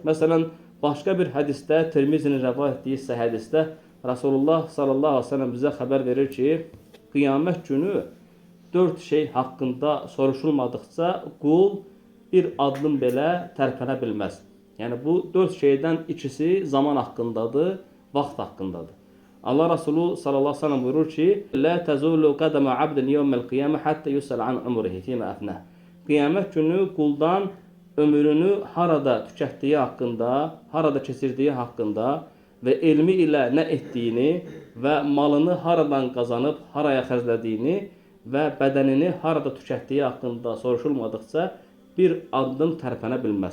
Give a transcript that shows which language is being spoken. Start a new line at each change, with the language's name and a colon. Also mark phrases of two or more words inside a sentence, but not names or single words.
Azerbaijani: Məsələn, başqa bir hədisdə, Tirmizinin rəvayət etdiyi isə hədisdə Rasulullah
Arabic: صلى الله عليه وسلم
Azerbaijani: bizə xəbər verir ki, qiyamət günü 4 şey haqqında soruşulmadıqca qul bir addım belə tərpənə bilməz. Yəni bu 4 şeydən ikisi zaman haqqındadır, vaxt haqqındadır. Allah Resulü
Arabic: صلى الله عليه وسلم
Azerbaijani: buyurur ki,
Arabic: "لا تزول قدما عبد يوم القيامة حتى يسأل عن عمره فيما أفنى."
Azerbaijani: Qiyamət günü quldan ömrünü harada tükətdiyi haqqında, harada keçirdiyi haqqında və elmi ilə nə etdiyini və malını haradan qazanıb haraya xərclədiyini və bədənini harada tükətdiyi haqqında soruşulmadıqca bir addım tərpənə bilməz.